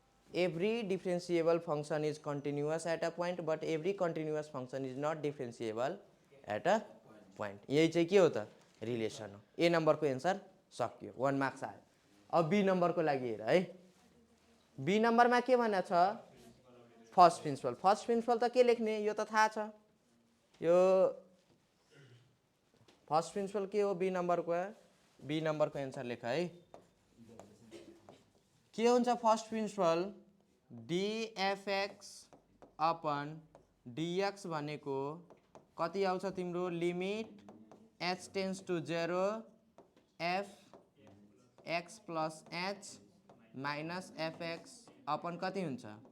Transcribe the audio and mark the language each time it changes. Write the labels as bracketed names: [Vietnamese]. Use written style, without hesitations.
[English] Every differentiable function is continuous at a point, but every continuous function is not differentiable at a point. [Nepali] यही चाहिँ के हो त? Relation हो। ए नम्बरको एन्सर सक्यो, 1 मार्क्स आयो। अब बी नम्बरको लागि हेर है। बी नम्बरमा के भनेको छ? First principal. फर्स्ट प्रिन्सिपल त के लेख्ने? यो त थाहा छ। यो फर्स्ट प्रिन्सिपल के हो बी नम्बरको? बी नम्बरको एन्सर लेख है। के हुन्छ first principal? dfx upon dx भनेको कति आउँछ तिम्रो? Limit h tense to 0 f x plus h minus fx upon कति हुन्छ?